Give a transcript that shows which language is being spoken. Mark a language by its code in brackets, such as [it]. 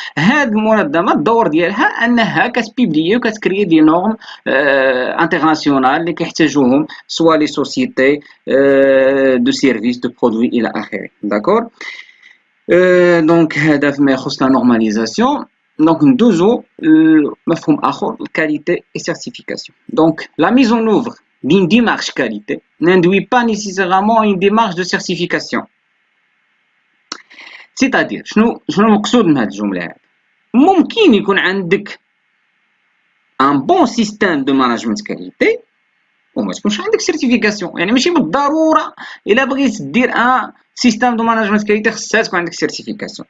[ar] هاد المنظمه الدور ديالها انها كتبيبليي وكتكري دي نورم انترناسيونال اللي كيحتاجوهم سوا لي سوسيتي دو سيرفيس دو برودوي الى اخره. داكور؟ دونك هذا فيما يخص لا نورماليزاسيون. Donc ندوزو مفهوم اخر، الكاليتي et certification. [fr] Donc la mise en œuvre d'une démarche qualité n'induit pas nécessairement une démarche de certification. [ar] C'est-à-dire شنو المقصود من هذه الجمله هذه؟ ممكن يكون عندك ان بون سيستيم دو مانجمنت كاليتي وما تكونش عندك سيرتيفيكاسيون. يعني ماشي بالضروره الا بغيت دير ان سيستيم دو مانجمنت كاليتي خصها تكون عندك سيرتيفيكاسيون.